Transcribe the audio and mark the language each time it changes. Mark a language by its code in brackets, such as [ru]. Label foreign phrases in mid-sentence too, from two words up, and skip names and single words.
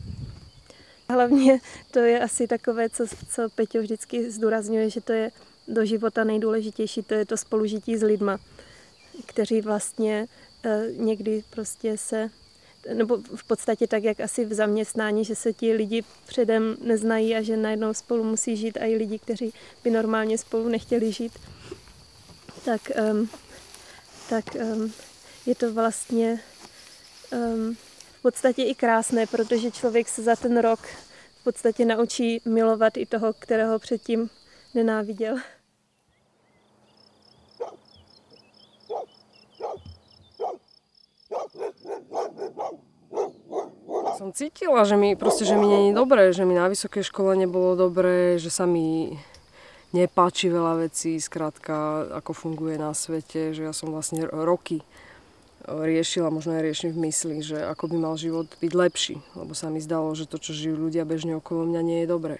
[cs] Hlavně to je asi takové, co Peťo vždycky zdůrazňuje, že to je do života nejdůležitější, to je to spolužití s lidma, kteří vlastně někdy prostě nebo v podstatě tak, jak asi v zaměstnání, že se ti lidi předem neznají a že najednou spolu musí žít i lidi, kteří by normálně spolu nechtěli žít, tak je to vlastně v podstatě i krásné, protože člověk se za ten rok v podstatě naučí milovat i toho, kterého předtím nenáviděl. [sk] Som cítila, že mi nie je dobré, že mi na vysokej škole nebolo dobré, že sa mi nepáči veľa vecí, skrátka, ako funguje na svete, že ja som vlastne roky riešila, možno aj riešim v mysli, že ako by mal život byť lepší, lebo sa mi zdalo, že to, čo žijú ľudia bežne okolo mňa, nie je dobré.